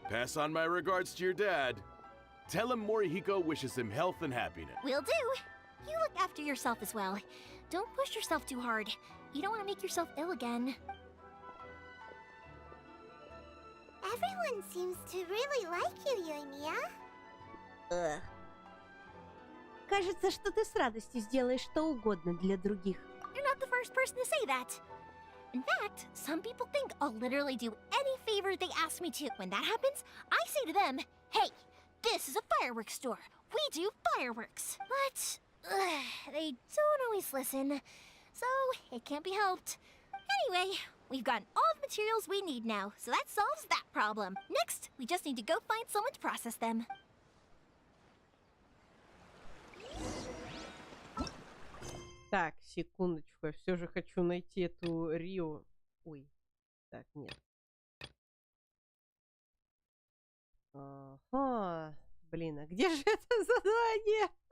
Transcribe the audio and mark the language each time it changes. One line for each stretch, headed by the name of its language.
English: Pass on my regards to your dad. Tell him Morihiko wishes him health and happiness. Will do. You look after yourself as well. Don't push yourself too hard. You don't want to make yourself ill again. Everyone seems to really like you, Yoimiya.
Russian: Кажется, что ты с радостью сделаешь что угодно для других.
English: You're not the first person to say that. In fact, some people think I'll literally do any favor they ask me to. When that happens, I say to them, hey, this is a fireworks store. We do fireworks. But they don't always listen, so it can't be helped. Anyway, we've gotten all the materials we need now, so that solves that problem. Next, we just need to go find someone to process them.
Russian: Так, секундочку, я все же хочу найти эту Рио. Ой, так, нет. Ага, блин, а где же это задание?